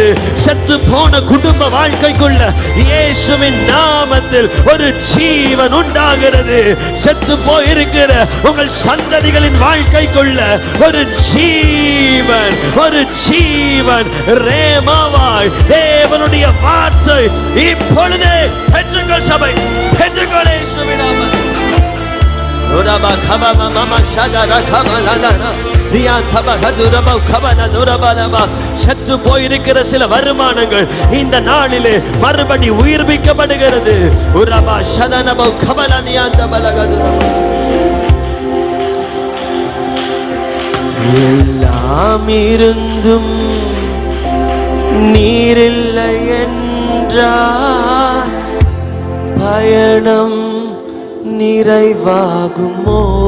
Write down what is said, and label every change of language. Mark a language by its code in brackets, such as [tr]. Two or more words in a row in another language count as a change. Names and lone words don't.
[ta] செத்து போன குடும்ப வாழ்க்கைக்குள்ள இயேசுவின் நாமத்தில் ஒரு ஜீவன் உண்டாகிறது. செத்து போயிருக்கிற உங்கள் சந்ததிகளின் வாழ்க்கைக்குள்ள ஒரு ஜீவன், ஒரு ஜீவன் ரேமாவாய் தேவனுடைய வார்த்தை இப்பொழுதே பெற்றுக்கொள். சபை பெற்றுக்கொள் இயேசுவின் நாமத்தில். Uraba kaba mama shagara kama ladana riyan taba haduraba kaba naduraba lama. சத்து போயிருக்கிற சில வருமானங்கள் இந்த நாளிலே மறுபடி உயிர்ப்பிக்கப்படுகிறது. உரபா ஷதனபா கபல நியான் தபல கதுரபா. எல்லாம் இருந்தும் நீரில்லை என்றால் பயணம் நிறைவாகுமோ?